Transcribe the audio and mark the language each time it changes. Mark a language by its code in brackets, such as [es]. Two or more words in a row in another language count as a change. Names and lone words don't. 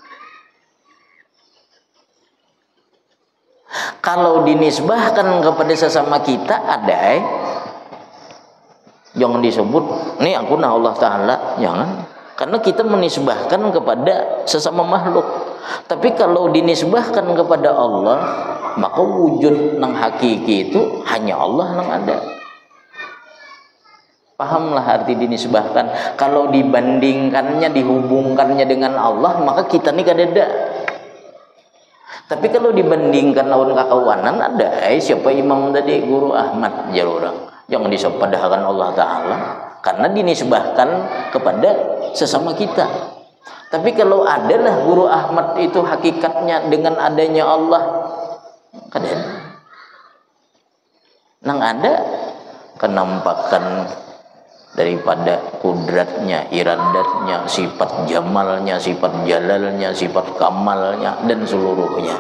[id] Kalau dinisbahkan kepada sesama kita ada jangan disebut nih aku nah Allah Ta'ala, jangan, karena kita menisbahkan kepada sesama makhluk. [bjn] Tapi kalau dinisbahkan kepada Allah, maka wujud nang hakiki itu hanya Allah nang ada. Pahamlah arti dinisbahkan. Kalau dibandingkannya, dihubungkannya dengan Allah, maka kita nih kadeda. Tapi kalau dibandingkan lawan kakawanan ada, siapa imam tadi? Guru Ahmad jar orang. Jangan disepadahkan Allah Ta'ala, [id] karena dinisbahkan kepada sesama kita. [bjn] Tapi kalau adalah Guru Ahmad itu hakikatnya dengan adanya Allah, kadang nang ada kenampakan daripada kudratnya, iradatnya, sifat jamalnya, sifat jalalnya, sifat kamalnya, dan seluruhnya.